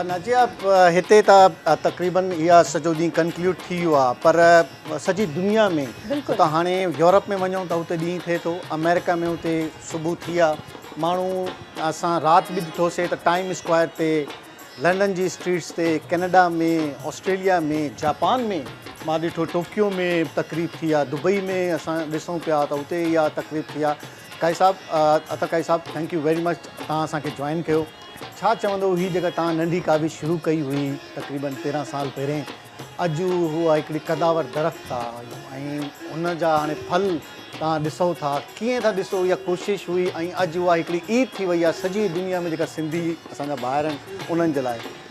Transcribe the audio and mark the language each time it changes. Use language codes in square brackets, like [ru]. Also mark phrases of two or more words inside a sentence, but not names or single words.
[sd] नाजिया हिते त तक़रीबन इहा सॼो ॾींहुं कंक्लूड थी वियो आहे पर सॼी दुनिया में त हाणे यूरोप में वञूं त हुते ॾींहुं थिए थो अमेरिका में हुते सुबुह थी आहे माण्हू असां राति बि ॾिठोसीं त टाइम स्क्वायर ते लंडन जी स्ट्रीट्स ते कनाडा में ऑस्ट्रेलिया में जापान में मां ॾिठो टोक्यो में तकरीब थी आहे दुबई में असां ॾिसूं पिया त हुते इहा तकरीब थी आहे काई साहब अतर काई साहब [en] thank you very much [sd] तव्हां असांखे जॉइन कयो छा चवंदो हीअ जेका तव्हां नंढी का बि शुरू कई हुई तक़रीबन 13 साल पहिरें अॼु उहा हिकिड़ी कदावर दरख़्त आहे ऐं हुन जा हाणे फल तव्हां ॾिसो था कीअं था ॾिसो इहा कोशिशि हुई ऐं अॼु उहा हिकिड़ी ईद थी वई आहे सॼी दुनिया में जेका सिंधी असांजा ॿाहिर आहिनि उन्हनि जे लाइ